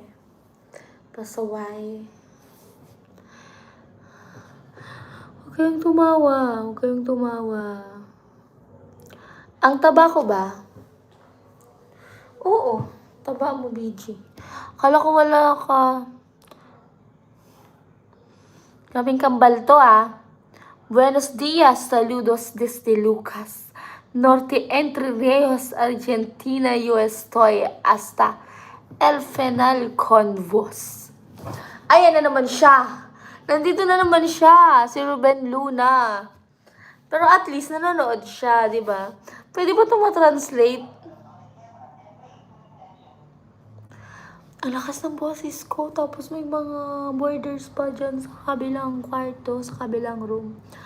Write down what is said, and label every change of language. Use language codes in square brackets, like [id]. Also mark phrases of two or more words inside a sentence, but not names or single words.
[tl] Pasaway. Huwag kayong tumawa. Huwag kayong tumawa. Ang taba ko ba? Oo. Taba mo, BG. Akala ko wala ka. Kaming kambal to ah. [es] Buenos días, saludos desde Lucas. Norte Entre Ríos, Argentina, yo estoy hasta el final con vos. [tl] Ayan na naman siya. Nandito na naman siya, si Ruben Luna. Pero [en] at least [tl] nanonood siya, di ba? Pwede ba ito ma-translate? Ang lakas ng boses ko, tapos may mga borders pa dyan sa kabilang kwarto, sa kabilang room.